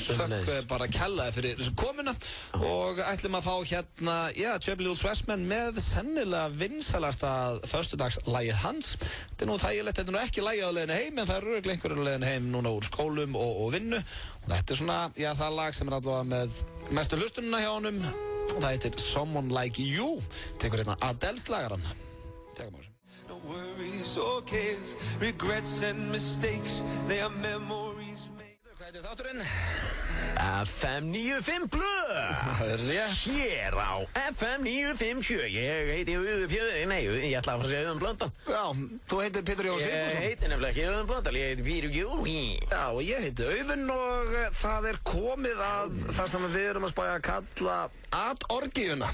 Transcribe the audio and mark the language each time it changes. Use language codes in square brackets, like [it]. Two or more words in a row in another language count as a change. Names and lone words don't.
[is] Þökk bara kærlega fyrir komuna og ætlum að fá Chubby Little Swessman með sennilega vinsalasta föstudagslagið hans. Þetta er nú þægilegt, þetta er nú ekki lagið á leiðinni heim, en það er örugglega einhverjum á leiðinni heim núna úr skólum og vinnu. Og þetta er svona, það lag sem er allavega með mestu hlustununa hjá honum. Það heitir Someone Like You. Tekur Adele slagarann. Tekum á þessu. [en] No worries or cares, regrets and mistakes, they are memories made. [is] Hvað heitir þátturinn? FM 95 Blöð. Það er rétt. Hér á FM 957. Ég heiti ég ætla að fara að segja Auðun Blöndal. Já, þú heitir Pétur Jón Sigfússon. Ég heiti nefnilega ekki Auðun Blöndal, ég heiti Pétur Jón. Já, og ég heiti Auðun og það er komið að það sem við erum að spæja að kalla Ad-orgíuna.